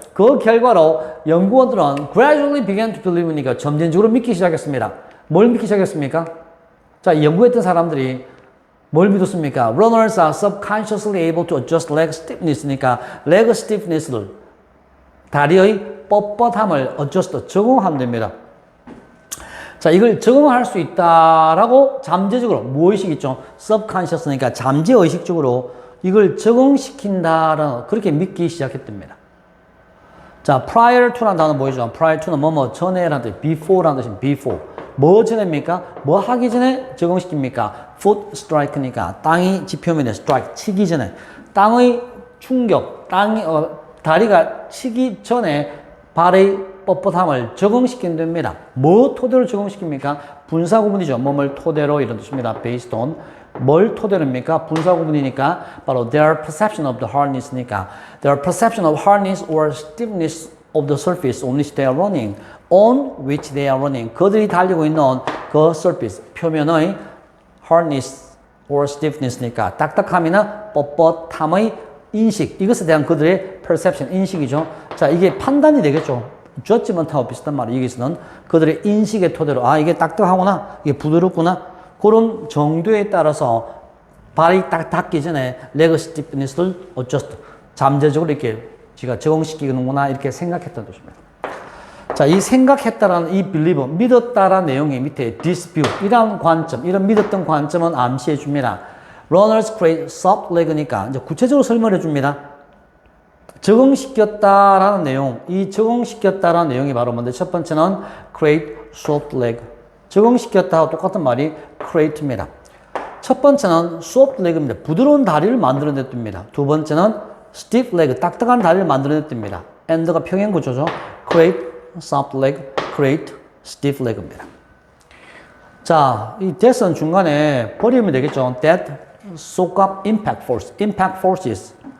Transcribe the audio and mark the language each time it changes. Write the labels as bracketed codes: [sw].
[ko] 그 결과로 연구원들은 [en] gradually began to believe [ko] 니까 점진적으로 믿기 시작했습니다. 뭘 믿기 시작했습니까? 자, 연구했던 사람들이 뭘 믿었습니까? [en] Runners are subconsciously able to adjust leg stiffness [ko] 니까 leg stiffness를 다리의 뻣뻣함을 adjust, 적응하면 됩니다. 자, 이걸 적응할 수 있다라고 잠재적으로 무의식 있죠? subconscious니까 잠재의식적으로 이걸 적응시킨다라는 그렇게 믿기 시작했답니다. 자, prior to라는 단어 보이죠? prior to는 뭐뭐 전에라는 뜻, before라는 뜻입니다. before. 뭐 전에입니까? 뭐 하기 전에 적응시킵니까? foot strike니까 땅이 지표면에 strike, 치기 전에 땅의 충격, 다리가 치기 전에 발의 뻣뻣함을 적응시킨답니다. 뭐 토대로 적응시킵니까? 분사구문이죠. 뭐뭘 토대로 이런 뜻입니다. based on. 뭘 토대로입니까? 분사구문이니까 바로 [en] their perception of the hardness니까 their perception of hardness or stiffness of the surface on which they are running, on which they are running. [ko] 그들이 달리고 있는 그 surface, 표면의 hardness or stiffness니까 딱딱함이나 뻣뻣함의 인식, 이것에 대한 그들의 perception, 인식이죠. 자, 이게 판단이 되겠죠. judgment하고 비슷한 말이 여기서는 그들의 인식의 토대로 이게 딱딱하구나, 이게 부드럽구나, 그런 정도에 따라서 발이 딱 닿기 전에 leg stiffness를 adjust, 잠재적으로 이렇게 지가 적응시키는구나 이렇게 생각했던 뜻입니다. 자, 이 생각했다라는 이 believe, 믿었다라는 내용이 밑에 dispute, 이런 관점, 이런 믿었던 관점은 암시해 줍니다. [en] Runners create soft leg [ko] 니까 이제 구체적으로 설명해 줍니다. 적응시켰다라는 내용, 이 적응시켰다라는 내용이 바로 뭔데? 첫 번째는 [en] create soft leg. [ko] 적응시켰다와 똑같은 말이 create입니다. 첫 번째는 soft leg입니다. 부드러운 다리를 만들어냈답니다. 두 번째는 stiff leg, 딱딱한 다리를 만들어냈답니다. and가 평행 구조죠. [en] create soft leg, create stiff leg [ko] 입니다. 자, 이 that은 중간에 버리면 되겠죠. [en] that soak up impact force, impact forces.